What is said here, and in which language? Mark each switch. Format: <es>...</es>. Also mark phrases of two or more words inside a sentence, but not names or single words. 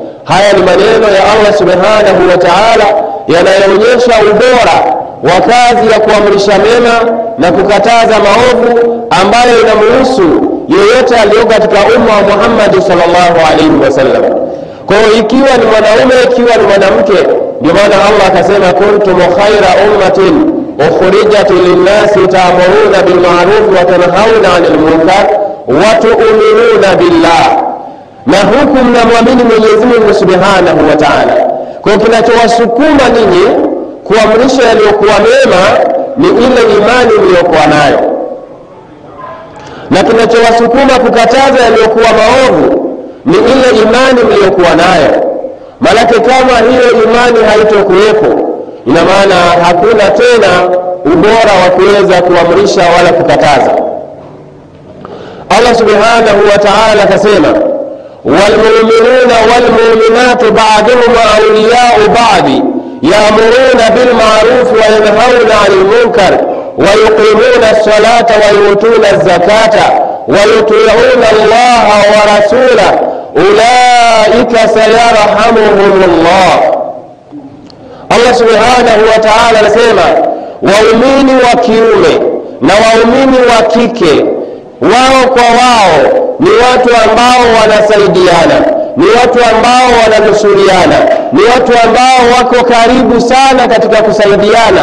<sw>Haya ni maneno ya Allah</sw> <ar>سبحانه وتعالى</ar> <sw>yanayoonyesha ubora wa kazi ya kuamrisha mema na kukataza maovu, ambayo inamhusu yeyote aliyo katika umma wa Muhammad</sw> <ar>صلى الله عليه وسلم.</ar> <sw>Kwa hiyo ikiwa ni mwanaume, ikiwa ni mwanamke, ndio maana Allah akasema</sw> <ar>كنتم خير أمة أخرجت للناس تأمرون بالمعروف وتنهون عن المنكر وتؤمنون بالله.</ar> <sw>Na huku mnamwamini Mwenyezi Mungu</sw> <ar>سبحانه وتعالى.</ar> <sw>Kwa hiyo kinachowasukuma ninyi kuamrisha yaliyokuwa mema ni ile imani mliyokuwa nayo, na kinachowasukuma kukataza yaliyokuwa maovu ni ile imani mliyokuwa nayo. Maana kama hiyo imani haitokuwepo, ina maana hakuna tena ubora wa kuweza kuamrisha wala kukataza.</sw> <ar>الله سبحانه وتعالى akasema والمؤمنون والمؤمنات بعضهم أولياء بعض يأمرون بالمعروف وينهون عن المنكر ويقيمون الصلاة ويؤتون الزكاة ويطيعون الله ورسوله أولئك سيرحمهم الله.</ar> <sw>Allah</sw> <ar>سبحانه وتعالى</ar> <sw>anasema waumini wa kiume na waumini wa kike wao kwa wao ni watu ambao wanasaidiana, ni watu ambao wananusuriana, ni watu ambao wako karibu sana katika kusaidiana.</sw>